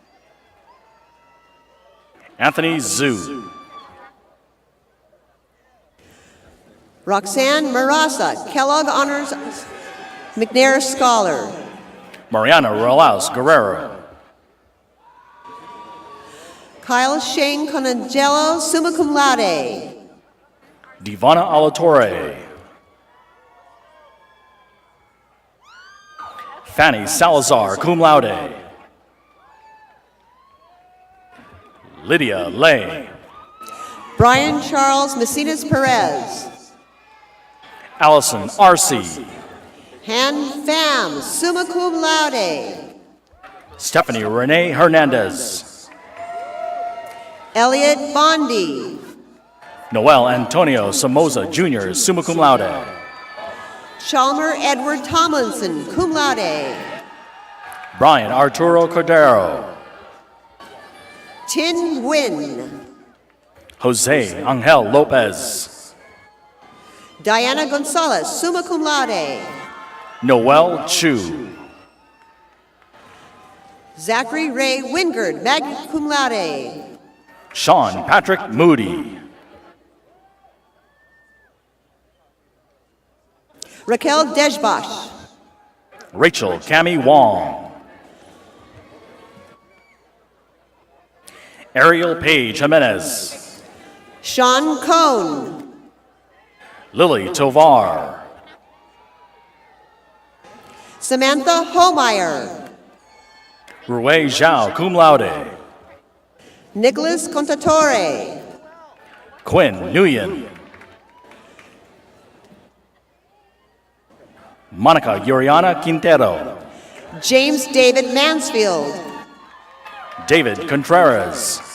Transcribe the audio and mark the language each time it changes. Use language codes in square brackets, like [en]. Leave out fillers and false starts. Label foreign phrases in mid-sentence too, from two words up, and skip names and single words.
[en] Anthony Zhu. Roxanne Marasa, Kellogg Honors McNair Scholar. Mariana Relaus Guerrero. Kyle Shane Conangelo, [la] summa cum laude. [en] Divana Alatorre. Fanny Salazar, [la] cum laude. [en] Lydia Lay. Brian Charles Messinas Perez. Allison Arcee. Han Pham, [la] summa cum laude. [en] Stephanie Renee Hernandez. Elliot Bondi. Noel Antonio Somoza Jr., [la] summa cum laude. [en] Chalmer Edward Tomlinson, [la] cum laude. [en] Brian Arturo Cordero. Tin Nguyen. Jose Angel Lopez. Diana Gonzalez, [la] summa cum laude. [en] Noel Chu. Zachary Ray Wingard, [la] magna cum laude. [en] Sean Patrick Moody. Raquel Dejbash. Rachel Cami Wong. Ariel Page Jimenez. Sean Cohn. Lily Tovar. Samantha Homeyer. Rue Zhao, [la] cum laude. [en] Nicholas Contatore. Quinn Nguyen. Monica Yuriana Quintero. James David Mansfield. David Contreras.